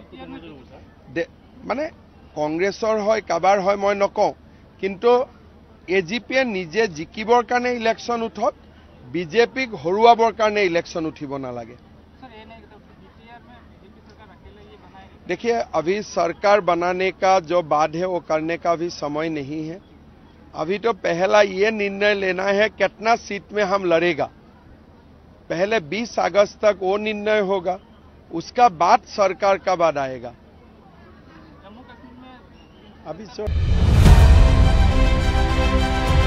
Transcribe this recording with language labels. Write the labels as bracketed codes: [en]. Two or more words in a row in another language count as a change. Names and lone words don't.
[as] মানে কংগ্ৰেছৰ হয় কাবাৰ হয় মই নকওঁ কিন্তু এজিপিয়ে নিজে জিকিবৰ কাৰণে ইলেকশন উঠক বিজেপিক হৰুৱাবৰ কাৰণে ইলেকশন উঠিব নালাগে [hi] देखिए अभी सरकार बनाने का जो बात है वो करने का अभी समय नहीं है अभी तो पहला ये निर्णय लेना है कितना सीट में हम लड़ेगा पहले 20 अगस्त तक वो निर्णय होगा उसका बाद सरकार का बाद आएगा अभी